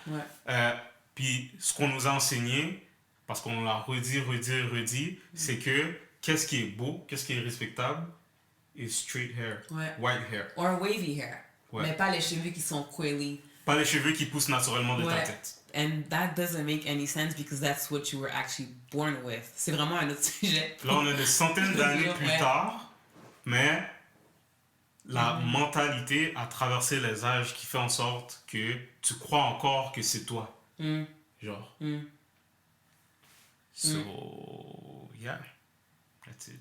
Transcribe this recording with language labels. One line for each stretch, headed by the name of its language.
French: Ouais. Puis ce qu'on nous a enseigné, parce qu'on l'a redit, c'est que qu'est-ce qui est beau, qu'est-ce qui est respectable,
English: is straight hair, white hair. Or wavy hair.
French: Ouais. Mais pas les cheveux qui sont coily. Pas les cheveux qui poussent naturellement de ta tête.
English: And that doesn't make any sense because that's what you were actually born with.
French: C'est vraiment un autre sujet. Là, on a des centaines d'années plus tard, mais la mentalité a traversé les âges qui fait en sorte que tu crois encore que c'est toi.
English: Genre. So, yeah. That's it.